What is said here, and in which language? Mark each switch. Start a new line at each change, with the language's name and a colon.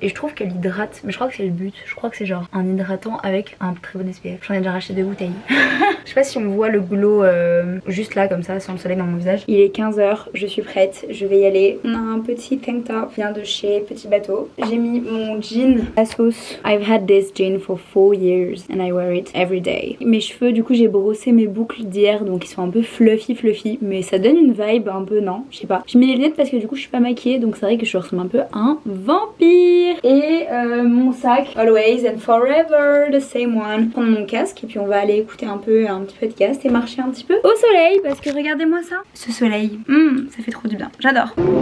French: Et je trouve qu'elle hydrate, mais je crois que c'est le but. Je crois que c'est genre un hydratant avec un très bon SPF. J'en ai déjà racheté 2 bouteilles. Je sais pas si on voit le glow juste là comme ça, sans le soleil dans mon visage. Il est 15h, je suis prête, je vais y aller. On a un petit tank top, vient de chez Petit Bateau. J'ai mis mon jean à sauce.
English: I've had this jean for 4 years and I wear it every day.
French: Mes cheveux, du coup j'ai brossé mes boucles d'hier, donc ils sont un peu fluffy, mais ça donne une vibe un peu, non, je sais pas. Je mets les lunettes parce que du coup je suis pas maquillée, donc c'est vrai que je ressemble un peu à un vampire. Et mon sac,
English: always and forever the same one.
French: Prendre mon casque et puis on va aller écouter un petit podcast et marcher un petit peu au soleil parce que regardez-moi ça, ce soleil, ça fait trop du bien, j'adore.